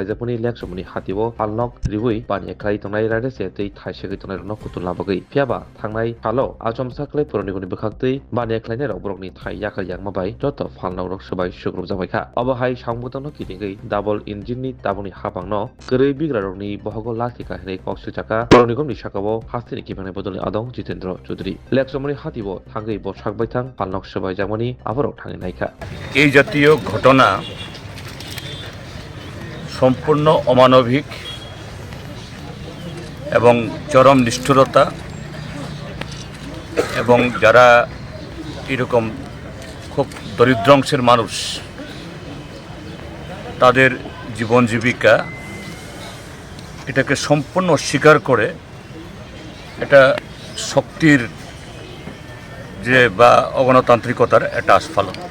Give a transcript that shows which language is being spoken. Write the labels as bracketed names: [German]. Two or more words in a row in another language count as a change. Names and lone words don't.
[Kok Borok] jakmani leksomani hati bo phalnok ribui bani klai tongnai rairase tui thai segei tongnai rono kutulna bagui phiaba thangnai halo achom saklai puroni komni bekhakti bani klai nai rok borokni thai yakar yakma bai Falna rok sabai sugrub jabaikha obahai sangbutono kitingei [English] double engine [Kok Borok] ni taboni hapangno korei bigra rokni bohogo lasika hinai koksu chaka pronigom ni sakabo hastini kipani bodoni adong Jitendra Chaudhary leksomoni hatibo thangei bo sakbaithang palnok sabai jamani abarok thangi naikha [Bangla] এই জাতীয় ঘটনা সম্পূর্ণ অমানবিক এবং চরম নিষ্ঠুরতা এবং যারা এরকম খুব দরিদ্র অংশের মানুষ তাদের জীবন জীবিকা এটাকে সম্পূর্ণ অস্বীকার করে এটা শক্তির যে বা অগণতান্ত্রিকতার একটা আস্ফালন।